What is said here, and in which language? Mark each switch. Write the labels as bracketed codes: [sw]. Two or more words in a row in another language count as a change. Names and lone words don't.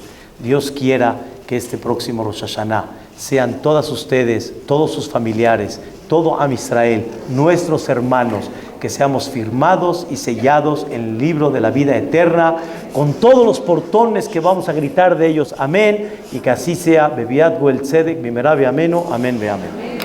[es] Dios quiera que este próximo Rosh Hashanah sean todas ustedes, todos sus familiares, todo [he] עם ישראל, [es] nuestros hermanos, que seamos firmados y sellados en el libro de la vida eterna, con todos los portones que vamos a gritar de ellos, amén, y que así sea, [he] בביאת גואל צדק במהרה בימינו אמן ואמן.